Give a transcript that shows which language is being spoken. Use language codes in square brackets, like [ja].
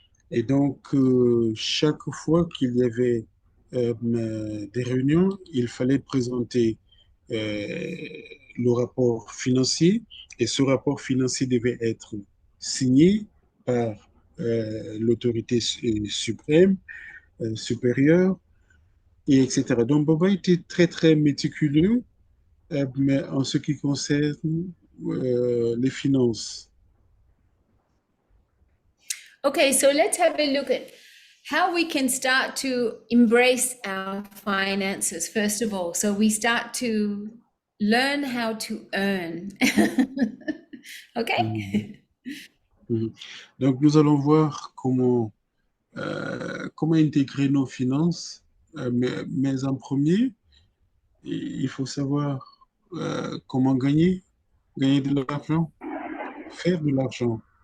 [fr] Et donc, chaque fois qu'il y avait des réunions, il fallait présenter euh, le rapport financier, et ce rapport financier devait être signé par l'autorité suprême, supérieure, et etc. Donc, Baba était très, très méticuleux, mais en ce qui concerne les finances. [en] Okay, so let's have a look at how we can start to embrace our finances, first of all. So we start to learn how to earn. Mhm, Okay? mhm. [fr] Donc, nous allons voir comment intégrer nos finances. Mais en premier, il faut savoir comment gagner de l'argent, faire de l'argent.